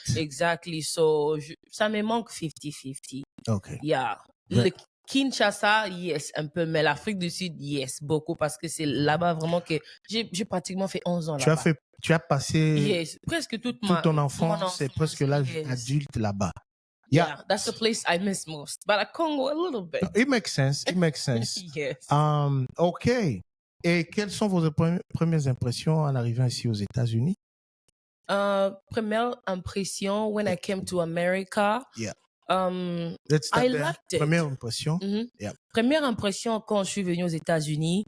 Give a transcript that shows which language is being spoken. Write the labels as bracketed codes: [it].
[en] Exactly. So, [fr] ça me manque 50-50. [en] Okay. [fr] Yeah. Le Kinshasa, yes, un peu. Mais l'Afrique du Sud, yes, beaucoup. Parce que c'est là-bas vraiment que j'ai pratiquement fait 11 ans là-bas. Tu as passé presque toute ton enfance, c'est presque l'âge adulte là-bas. [en] Yeah, that's the place I miss most. But at Congo, a little bit. It makes sense. Yes. Okay. [fr] Et quelles sont vos premières impressions en arrivant ici aux États-Unis? Première impression, [en] when I came to America, Let's start I there. liked it. [fr] Première impression. [en] Yeah. [fr] Première impression quand je suis venue aux États-Unis.